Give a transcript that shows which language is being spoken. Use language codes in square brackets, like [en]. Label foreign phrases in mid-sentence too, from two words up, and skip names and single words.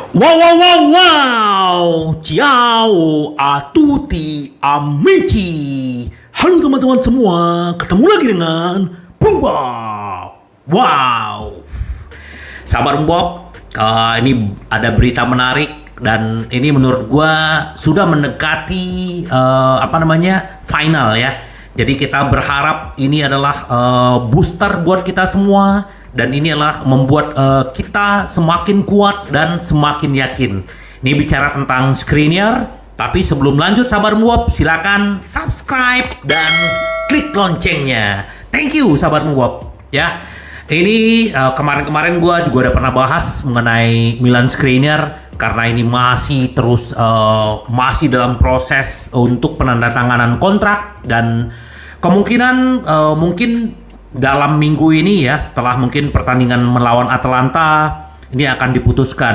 [it] Wow, wow, wow, wow. Ciao a tutti amici. [id] Halo teman-teman semua, ketemu lagi dengan Bumba. Wow. Sabar Bob, ini ada berita menarik dan ini menurut gua sudah mendekati final ya. Jadi kita berharap ini adalah booster buat kita semua. Dan ini adalah membuat kita semakin kuat dan semakin yakin. Ini bicara tentang Skriniar. Tapi sebelum lanjut sahabat Muwab, silakan subscribe dan klik loncengnya. [en] Thank you [id] sahabat Muwab. Ya, ini kemarin-kemarin gue juga udah pernah bahas mengenai Milan Skriniar. Karena ini masih terus masih dalam proses untuk penandatanganan kontrak. Dan kemungkinan mungkin dalam minggu ini ya, setelah mungkin pertandingan melawan Atalanta ini akan diputuskan.